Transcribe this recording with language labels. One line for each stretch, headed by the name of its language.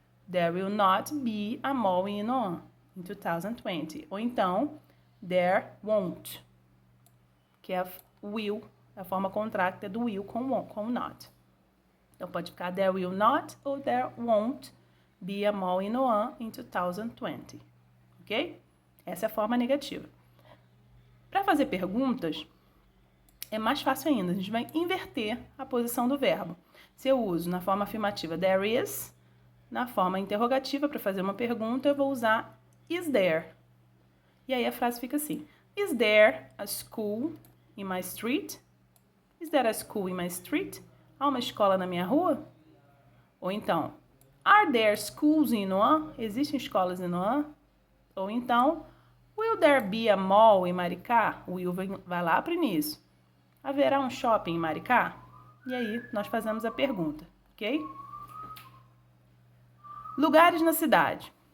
English: There will not be a mall in Inoan in 2020.
Portuguese: Ou então, there won't, que é will, a forma contracta do will com not. Então, pode ficar
English: there will not ou there won't be a mall in Inoan in 2020. Ok?
Portuguese: Essa é a forma negativa. Para fazer perguntas, é mais fácil ainda. A gente vai inverter a posição do verbo. Se eu uso na forma afirmativa there is, na forma interrogativa, para fazer uma pergunta, eu vou usar is there. E aí a frase fica assim.
English: Is there a school in my street? Is there a school in my street?
Portuguese: Há uma escola na minha rua? Ou então,
English: are there schools in Inoan?
Portuguese: Existem escolas em Inoan? Ou então,
English: will there be a mall
Portuguese: em Maricá? O will vai lá para o início. Haverá um shopping em Maricá? E aí, nós fazemos a pergunta, ok? Lugares na cidade.